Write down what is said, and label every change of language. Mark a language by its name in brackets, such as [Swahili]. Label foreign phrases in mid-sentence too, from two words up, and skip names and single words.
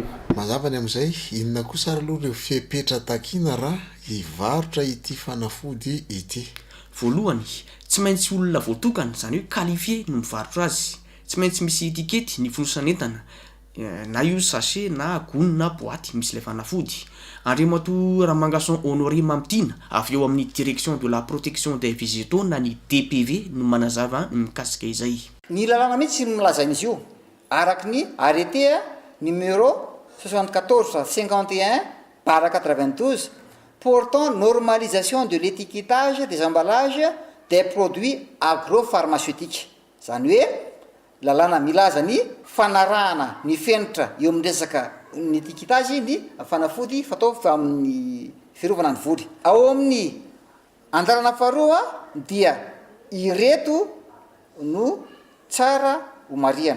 [Malagasy] Mazavany amin'izay inona kosa ary aloha reo fepetra takina raha hivarotra ity fanafody ity. Voalohany tsy maintsy olona voatokana izany hoe qualifié no mivarotra azy tsy maintsy misy etikety ny fonosan'entana na io sachet na gony na boaty misy ilay fanafody. Andriamatoa Ramangason Honoré Mamptina avy eo amin'ny [French] direction de la protection des végétaux [Malagasy] na ny DPV no manazava mikasika izay. Ny lalàna mihitsy milazain'izy io araky ny [French] arrêté numéro 74-51/92 portant normalisation de l'étiquetage des emballages des produits agropharmaceutiques. [Malagasy] Zany hoe lalàna milaza ny fanarahana ny fenitra eo amin'ny resaka ny étiquetage ny fanafody fatao amin'ny fiarovana ny voly. Ao amin'ny andarana faharoa dia ireto no tsara ho mariana.